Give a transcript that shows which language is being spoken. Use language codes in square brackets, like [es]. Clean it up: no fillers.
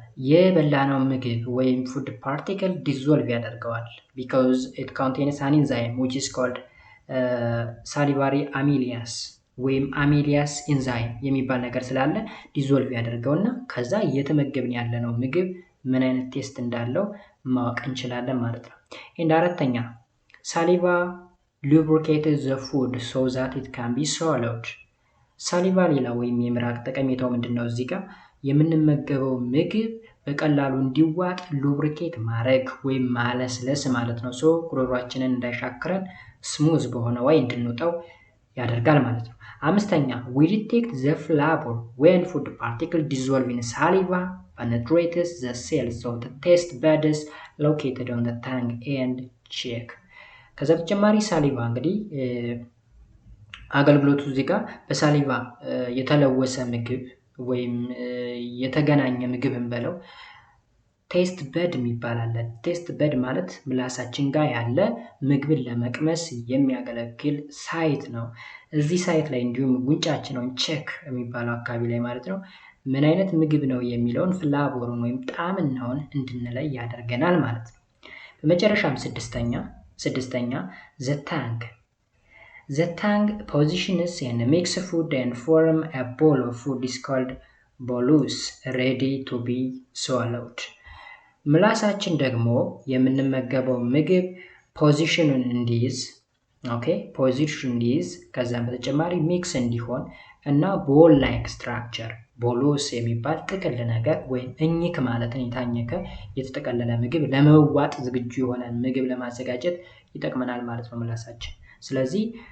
[am] የበላነው ምግብ ወይም ፉድ ፓርቲክል ዲዞልቭ ያደርገዋል [en] because it contains an enzyme which is called salivary amylase [am] ወይም አሚሊያስ ኢንዛይም የሚባል ነገር ስላለ ዲዞልቭ ያደርገውና ከዛ እየተመገብን ያለነው ምግብ ምን አይነት ቴስት እንዳለው ማወቅ እንችላለን ማለት ነው። እንደ አራተኛ ሳሊቫ [en] lubricates the food so that it can be swallowed. [am] ሳሊቫ ሌላ ወይም የምራቅ ጠቀሜታው ምንድነው? እዚህ ጋር የምንመገበው ምግብ በቀላሉ እንዲዋጥ ሉብሪኬት ማድረግ ወይም ማለስለስ ማለት ነው። ሶ ጉሮሯችንን እንዳይሻክረን ስሙዝ በሆነ ወይ እንድንውጠው ያደርጋል ማለት ነው። አምስተኛ [en] we detect the flavor when food particles dissolve in saliva penetrates the cells of the taste buds located on the tongue and cheek. [am] ከዛ በተጨማሪ ሳሊቫ እንግዲህ አገልግሎቱ እዚህ ጋር በሳሊቫ የተለወሰ ምግብ ወይም የተገናኘ ምግብ እንበለው ቴስት በድ የሚባል አለ። ቴስት በድ ማለት ምላሳችን ጋር ያለ ምግብን ለመቅመስ የሚያገለግል ሳይት ነው። እዚህ ሳይት ላይ እንዲሁም ጉንጫችን ወይም ቼክ የሚባለው አካባቢ ላይ ማለት ነው ምን አይነት ምግብ ነው የሚለውን ፍላቮሩን ወይም ጣዕምናውን እንድንለይ ያደርገናል ማለት ነው። በመጨረሻም ስድስተኛ [en] the tongue. The tongue positions and makes food and form a bowl of food is called bolus, ready to be swallowed. [am] ምላሳችን ደግሞ የምንመገበው ምግብ ፖዚሽኑን እንዲይዝ ፖዚሽን እንዲይዝ ከዛም በተጨማሪ ሚክስ እንዲሆን እና ቦል ላይክ ስትራክቸር ቦሎስ የሚባል ጥቅል ነገር ወይም እኝክ ማለትን የታኘከ የተጠቀለለ ምግብ ለመዋጥ ዝግጁ የሆነ ምግብ ለማዘጋጀት ይጠቅመናል ማለት ነው ምላሳችን። ስለዚህ